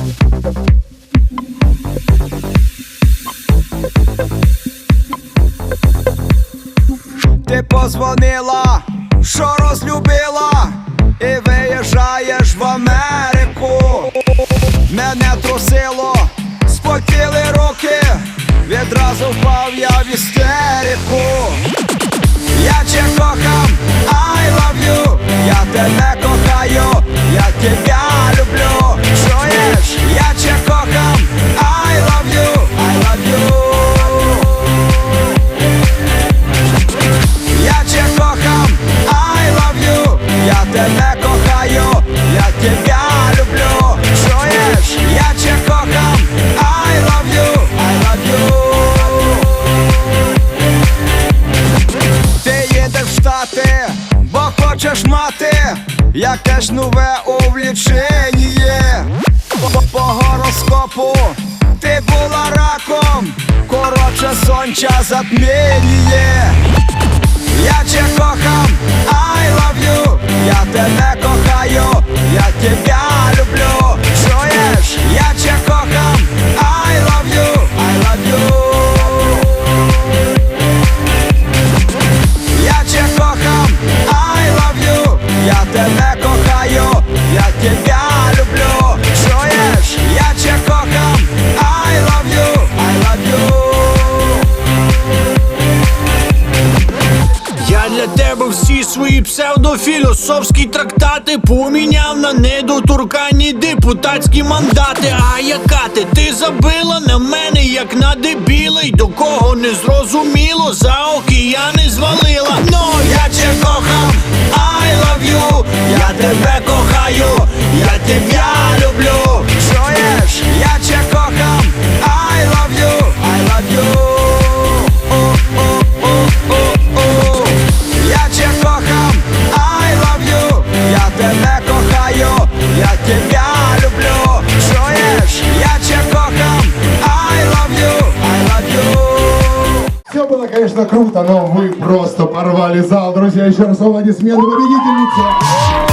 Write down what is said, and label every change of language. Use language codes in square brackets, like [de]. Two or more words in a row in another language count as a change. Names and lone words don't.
[uk] Ти позвонила, що розлюбила, і виїжджаєш в Америку. Мене трусило, спотіли руки, відразу впав я в істерику. Я тебе кохам, [en] I love you, [uk] я тебе кохаю, [ru] я тебя люблю. [uk] Чуєш? Я тебе кохам, [en] I love you, I love you. [uk] Я тебе кохам, [en] I love you, [uk] я тебе кохаю, [ru] я тебя люблю. [uk] Чуєш? Я тебе кохам, [en] I love you, I love you. [uk] Ти їдеш в Штати, бо хочеш мати якесь нове увлічення. По гороскопу ти була раком, коротше сонця затміння. Я тебе кохам, [en] I love you, [uk] я тебе кохаю, [ru] я тебя люблю. [uk] Чуєш? Я тебе кохам, [en] I love you, I love you. [uk] Я тебе кохам, [en] I love you, [uk] я тебе кохаю, [ru] я тебя люблю. [uk] Чуєш? Я тебе кохам, [en] I love you, I love you. [uk] Я для тебе всі свої псевдофілософські трактати поміняв на недоторканні депутатські мандати. А яка ти забила на мене, як на дебіла, й до кого не зрозуміло, за океани звалила. Но я тебе кохам, [en] I love you, [uk] я тебе кохаю, [ru] я тебя люблю. [uk] Чуєш? Я тебе кохам, [en] I love you, I love you. [uk] Я тебе кохам, [en] I love you, [uk] я тебе кохаю, [ru] я тебя люблю. [uk] Чуєш? Я тебе кохам, [en] I love you, I love you. [ru] Все было, конечно, круто, но вы просто порвали зал. Друзья, еще раз аплодисменты победительнице.